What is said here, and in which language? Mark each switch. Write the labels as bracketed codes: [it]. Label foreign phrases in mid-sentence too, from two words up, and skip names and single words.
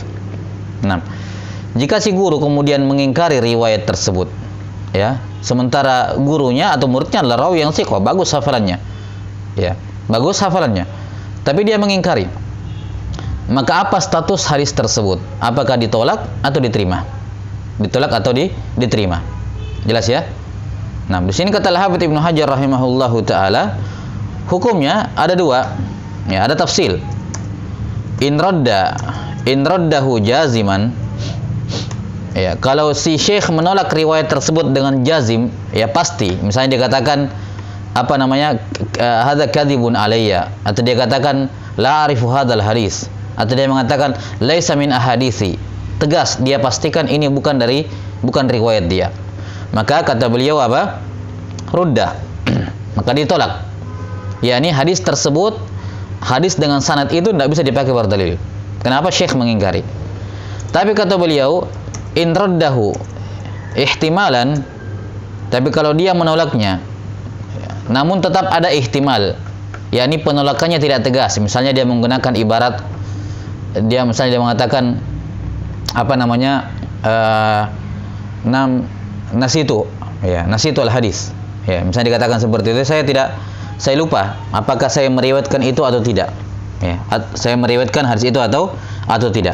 [id] Nah, jika si guru kemudian mengingkari riwayat tersebut, sementara gurunya atau muridnya adalah rawi yang siqah, bagus hafalannya, tapi dia mengingkari, maka apa status hadis tersebut? Apakah ditolak atau diterima? Ditolak atau diterima? Jelas ya? Nah, di sini kata Al-Hafidz Ibnu Hajar [ar] رحمه الله تعالى, [id] hukumnya ada dua, ada tafsil. [ar] إن ردّه جازما, [id] kalau si syekh menolak riwayat tersebut dengan jazim, pasti. Misalnya dia katakan [ar] هذا كذب عليّ, [id] atau dia katakan [ar] لا أعرف هذا الحديث, [id] atau dia mengatakan [ar] ليس من أحاديثي, [id] tegas dia pastikan ini bukan riwayat dia, maka kata beliau rudda, maka ditolak. Yakni hadis tersebut, hadis dengan sanad itu tidak bisa dipakai berdalil. Kenapa? Syekh mengingkari. Tapi kata beliau, [ar] إن ردّه احتمالا, [id] tapi kalau dia menolaknya namun tetap ada ihtimal, yakni penolakannya tidak tegas. Misalnya dia menggunakan ibarat, dia mengatakan [ar] نسيت الحديث, [id] misalnya dikatakan seperti itu, saya lupa apakah saya meriwayatkan itu atau tidak, saya meriwayatkan hadis itu atau tidak.